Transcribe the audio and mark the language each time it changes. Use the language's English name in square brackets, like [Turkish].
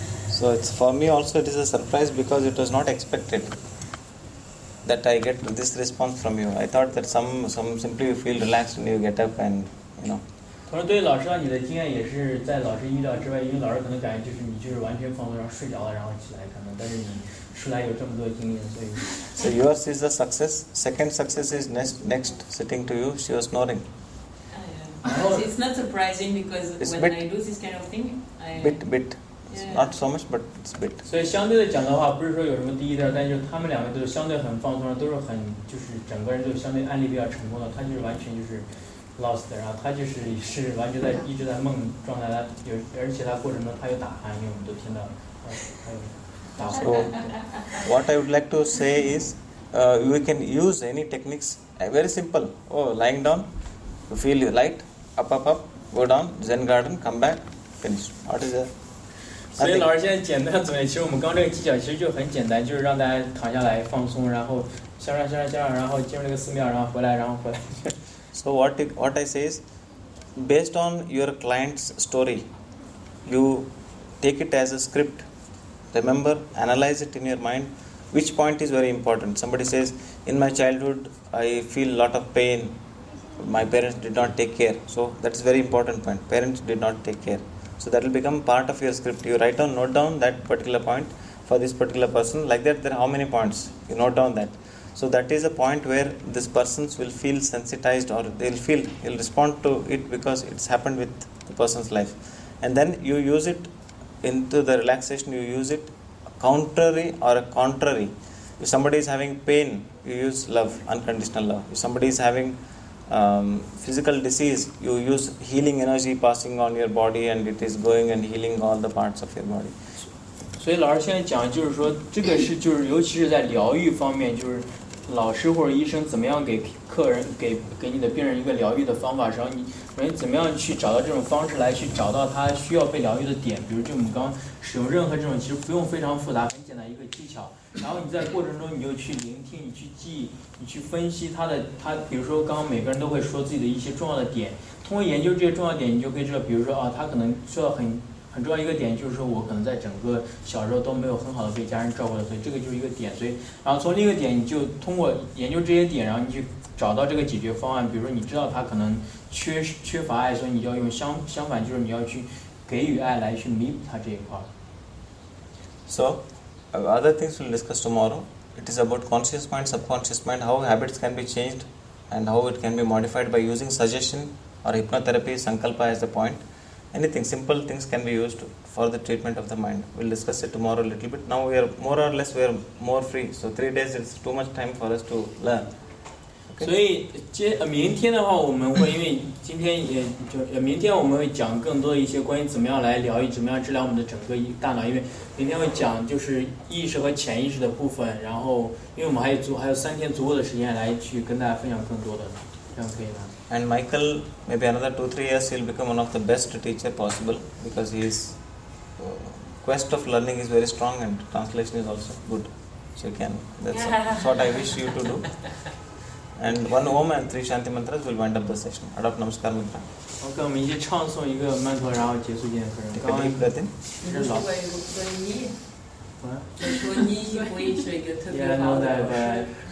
[English] So it's for me also it is a surprise, because it was not expected that I get this response from you. I thought that some simply you feel relaxed and you get up and you know. [Chinese] 同时，对于老师啊，你的经验也是在老师预料之外，因为老师可能感觉你完全放松，然后睡着了，然后起来可能，但是你出来有这么多经验，所以。 [English] So yours is the success. Second success is next sitting to you. She was snoring. It's not surprising because It's when bit- I do this kind of thing, Bit. It's Yeah. not so much, but it's bit. [Chinese] 所以相对的讲的话，不是说有什么第一第二，但就是他们两个都是相对很放松，都是很就是整个人就相对案例比较成功的，他就是完全就是 lost， 然后他是完全一直在梦状态，而且他过程中他有打鼾，因为我们都听到他有打呼。 [English] So what I would like to say is, we can use any techniques. Very simple. Oh, lying down, you feel you light, up, go down, Zen garden, come back, finish. What is that? [Chinese] 所以老师现在简单总结，其实我们刚这个技巧其实就很简单，就是让大家躺下来放松，然后向上，然后进入这个寺庙，然后回来。 [English] So what I say is, based on your client's story, you take it as a script. Remember, analyze it in your mind. Which point is very important? Somebody says, in my childhood, I feel a lot of pain. My parents did not take care. So that's very important point. Parents did not take care. So that will become part of your script. You note down that particular point for this particular person. Like that, there are how many points? You note down that. So that is a point where this persons will feel sensitized, or he'll respond to it because it's happened with the person's life. And then you use it into the relaxation, you use it contrary or a contrary. If somebody is having pain, you use love, unconditional love. If somebody is having physical disease, you use healing energy passing on your body, and it is going and healing all the parts of your body. [Chinese] 所以老师现在讲就是说，这个是就是尤其是在疗愈方面，就是老师或者医生怎么样给客人给你的病人一个疗愈的方法，然后你怎么样去找到这种方式来去找到他需要被疗愈的点。比如就我们刚刚使用任何这种其实不用非常复杂，很简单一个技巧。然后你在过程中你就去聆听，你去记忆，你去分析他比如说刚刚每个人都会说自己的一些重要的点，通过研究这些重要点，你就可以知道，比如说啊，他可能说到很重要一个点，就是说我可能在整个小时候都没有很好的被家人照顾的，所以这个就是一个点。所以然后从另一个点，你就通过研究这些点，然后你去找到这个解决方案。比如说你知道他可能缺乏爱，所以你就要用相反，就是你要去给予爱来去弥补他这一块。 [English] So other things we'll discuss tomorrow. It is about conscious mind, subconscious mind, how habits can be changed and how it can be modified by using suggestion or hypnotherapy, sankalpa as the point. Anything, simple things can be used for the treatment of the mind. We'll discuss it tomorrow a little bit. Now we are more free. So 3 days is too much time for us to learn. [Chinese] 所以明天的话，我们会因为今天明天我们会讲更多的一些关于怎么样来疗愈、怎么样治疗我们的整个大脑。因为明天会讲就是意识和潜意识的部分，然后因为我们还有3天足够的时间来去跟大家分享更多的，这样可以吗？ [English] And Michael, maybe another 2-3 years, he'll become one of the best teacher possible because his quest of learning is very strong and translation is also good. So that's what I wish you to do. And 1 Om and 3 Shanti mantras will wind up the session. Adopt Namaskar Mudra. [Chinese] 我跟我们一起唱诵一个曼陀，然后结束今天的课程。 [English] Take a deep breath in. [Chinese] 如果你不会是一个特别好的老师。